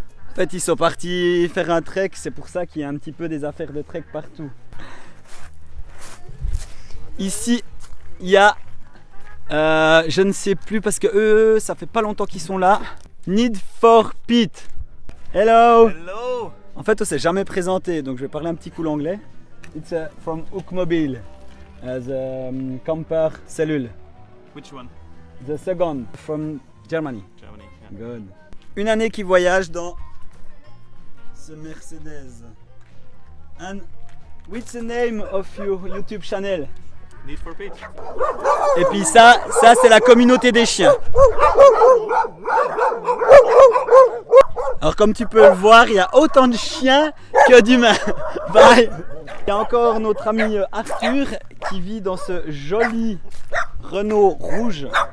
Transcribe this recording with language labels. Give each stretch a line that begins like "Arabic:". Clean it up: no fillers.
French: En fait, ils sont partis faire un trek, c'est pour ça qu'il y a un petit peu des affaires de trek partout. Ici, il y a, je ne sais plus parce que eux, ça fait pas longtemps qu'ils sont là.
English: Need for Pete. Hello. Hello.
French: En fait, on s'est jamais présenté, donc je vais parler un petit coup l'anglais.
English: It's from Hookmobile as a camper cellule. Which one? The second from Germany. Germany. Yeah. Good.
French: Une année qui voyage dans ce Mercedes.
English: And what's the name of your YouTube channel? Need for Pete.
French: Et puis ça c'est la communauté des chiens. Alors comme tu peux le voir, il y a autant de chiens que d'humains. Bye. Il y a encore notre ami Arthur qui vit dans ce joli Renault rouge.